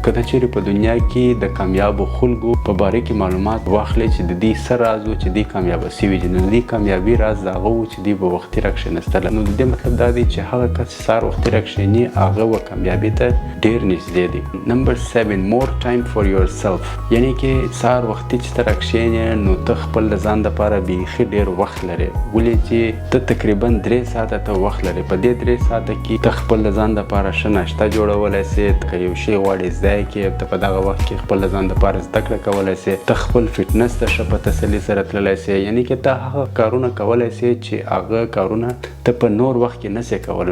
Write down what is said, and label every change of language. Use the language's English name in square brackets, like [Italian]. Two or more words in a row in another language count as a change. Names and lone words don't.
[Pashto] که ته چیرې په دنیا کې د کامیابو خلکو په باره کې معلومات واخلې چې د دې څه راز و چې دوی کامیابه سوي دي، نو د دې کامیابي راز د هغه و چې دوی به وختي راکښېنستله. نو د دې مطلب دا دی چې هغه کس چې سهار وختي راکښېني هغه و کامیابي ته ډېر نږدې دی. [English] number 7 more time for your self, [Pashto] یعنې کې سهار وختي چې ته راکښېنې نو ته خپل د ځان دپاره بیخي ډېر وخت لرې. ولې چې ته تقریبا 3 ساعته ته وخت لرې. په دې 3 ساعته کې ته خپل د ځان دپاره ښه ناشته جوړولی سې، که یو شی غواړې زده یې کړې، ته په دغه وخت کې خپل د ځان دپاره زده کړه کولی سې، ته خپل فټنس ته ښه په تسلي سره تللی سې، یعنې کې ته هغه کارونه کولی سې چې هغه کارونه ته په نور وخت کې نه سې کولی.